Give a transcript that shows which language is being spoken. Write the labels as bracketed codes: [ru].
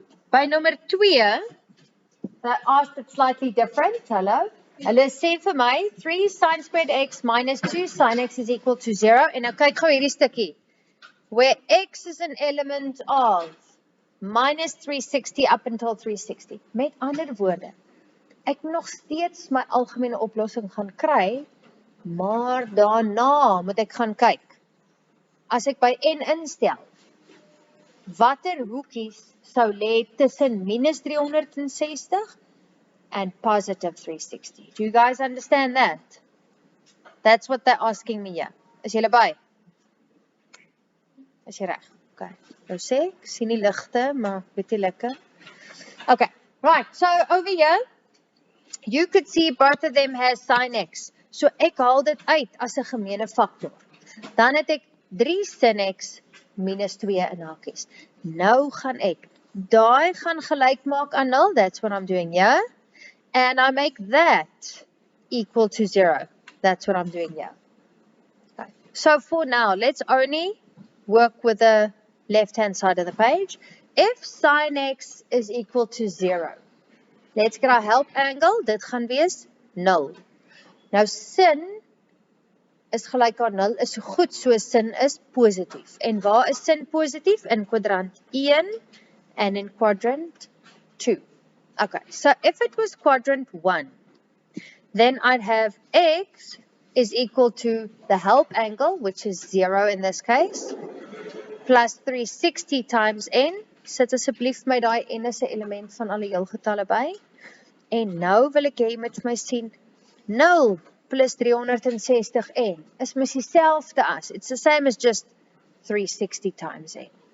[en] By nummer 2, they asked it slightly different. Hello. [af] Hulle sê vir my, 3 sin squared x minus 2 sin x is equal to 0. En nou kyk gou hierdie stukkie. [en] Where x is an element of minus 360 up until 360. [af] Met ander woorde, ek nog steeds my algemene oplossing gaan kry, maar daarna moet ek gaan kyk. As ek by n instel, watter hoekies sou lê tussen minus 360 and positive 360. [en] Do you guys understand that? That's what they're asking me here. [af] Is julle by? Is jy reg? Okay. Nou sê ek, sien die ligte, maar weet jy lekker. [en] Okay, right, so over here, you could see both of them has sin x. [af] So ek haal dit uit as 'n gemeene faktor. Dan het ek 3 sin x minus 2 in hakies. Nou gaan ek daai gaan gelyk maak aan 0, [en] that's what I'm doing here. And I make that equal to 0. That's what I'm doing here. Okay. So for now, let's only work with the left-hand side of the page. If sin x is equal to 0, let's get our help angle. [af] Dit gaan wees 0. Nou sin is gelyk aan 0, is so goed soos sin is positief. En waar is sin positief? In kwadrant 1 [en] and in quadrant 2. Okay, so if it was quadrant 1, then I'd have x is equal to the help angle, which is 0 in this case, plus 360 times n. [af] Sit asseblief my daai n is 'n element van alle heelgetalle by. En nou wil ek hê jy moet my sien 0 plus 360n is mos dieselfde as. [en] It's the same as just 360 times n.